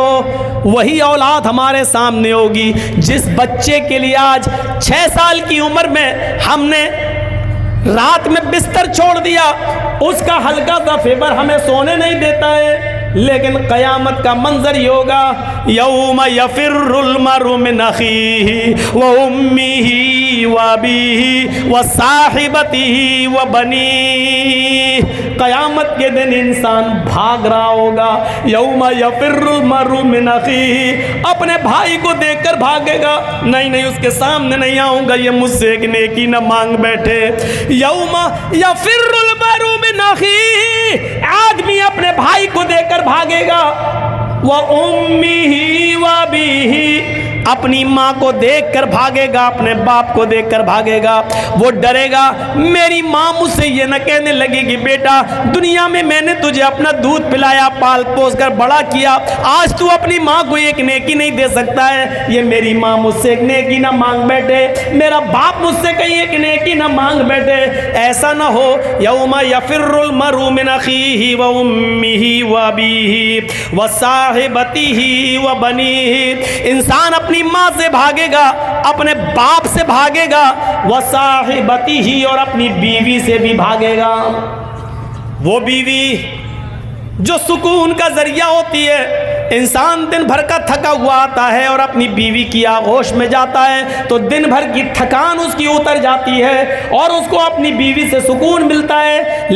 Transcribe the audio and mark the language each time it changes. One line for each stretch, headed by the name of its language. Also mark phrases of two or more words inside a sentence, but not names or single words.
Hindi: वही औलाद हमारे सामने होगी जिस बच्चे के लिए आज 6 साल की उम्र में हमने रात में बिस्तर छोड़ दिया, उसका हल्का सा फेवर हमें सोने नहीं देता है। लेकिन कयामत का मंजर ये होगा,
Arabic: يوم يفر المرء من أخيه وأمه وأبيه وصاحبته وبنيه.
Hindi: कयामत के दिन इंसान भाग रहा होगा।
Arabic: يوم يفر المرء من أخيه,
Hindi: अपने भाई को देखकर भागेगा, नहीं नहीं उसके सामने नहीं आऊंगा, ये मुझसे एक नेकी न मांग बैठे।
Arabic: يوم يفر المرء من أخيه,
Hindi: आदमी अपने भाई को देखकर भागेगा।
Arabic: وأمه وأبيه,
Hindi: अपनी माँ को देखकर भागेगा, अपने बाप को देखकर भागेगा। वो डरेगा, मेरी माँ मुझसे ये न कहने लगेगी बेटा दुनिया में मैंने तुझे अपना दूध पिलाया, पाल पोस कर बड़ा किया, आज तू अपनी माँ को एक नेकी नहीं दे सकता है। ये मेरी माँ मुझसे एक नेकी ना मांग बैठे, मेरा बाप मुझसे कहीं एक नेकी ना मांग बैठे। ऐसा ना हो।
Arabic: يوم يفر المرء من أخيه وأمه وأبيه وصاحبته وبنيه.
Hindi: इंसान अपनी माँ से भागेगा, अपने बाप से भागेगा,
Arabic: وصاحبته,
Hindi: और अपनी बीवी से भी भागेगा। वो बीवी जो सुकून का जरिया होती है। इंसान दिन भर का थका हुआ आता है और अपनी बीवी की आगोश में जाता है तो दिन भर की थकान उसकी उतर जाती है और उसको अपनी बीवी से सुकून मिलता है।